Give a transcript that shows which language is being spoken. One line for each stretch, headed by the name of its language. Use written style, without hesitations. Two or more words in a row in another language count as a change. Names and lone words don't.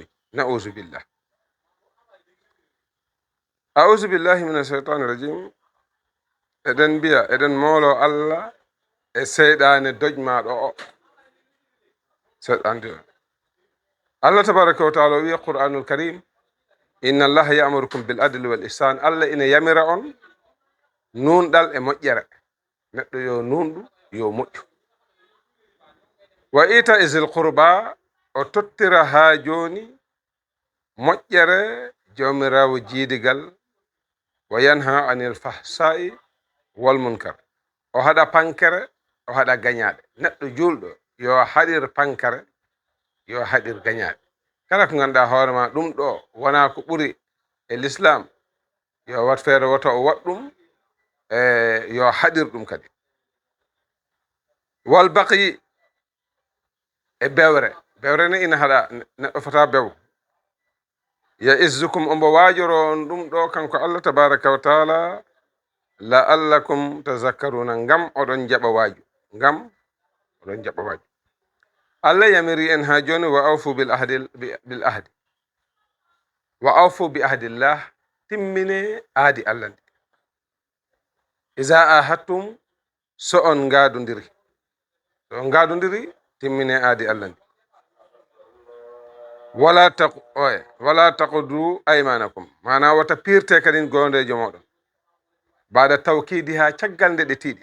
Arabic: نعوذ بالله. أعوذ بالله من الشيطان الرجيم.
Fula: eɗen mbiya eɗen molo allah e seyɗane dojmaɗo o.
Arabic: seɗɗande الله تبارك وتعالى wi القرآن الكريم إن الله يأمركم بالعدل والإحسان.
Fula: allah ina yamira on nunɗal e moƴƴere. neɗɗo yo nunɗu yo moƴƴu.
Arabic: وإيتاء ذي القربى,
Fula: o tottira ha joni moƴƴere jomirawo jiidigal.
Arabic: وينهى عن الفحشاء والمنكر,
Fula: o haɗa pankere o haɗa gañaɗe. neɗɗo julɗo yo haɗir pankere yo haɗir gañaɗe. kala ko ganduɗa hoorema ɗum ɗo wona ko ɓuri e l'islam, yo wat feere woto o waɗ ɗum yo haɗir ɗum kadi.
Arabic: والبغي,
Fula: e bewre ne ina haɗa, neɗɗo fota bew.
Arabic: يعظكم,
Fula: ombo wajoro on ɗum ɗo kanko
Arabic: الله تبارك وتعالى لعلكم تذكرون,
Fula: ngam oɗon jaɓa waaju, ngam oɗon jaɓa waaju. allah yamiri en ha joni
Arabic: وأوفوا بالعهد وأوفوا بعهد الله,
Fula: timmine aadi allah ndi.
Arabic: إذا عاهدتم,
Fula: so on ngaadodiri, timmine aadi allah ndi.
Arabic: ولا تنقضوا أيمانكم,
Fula: mana wata pirte kadin gondejo moɗon baada tawkidi ha caggal nde ɗe tiiɗi.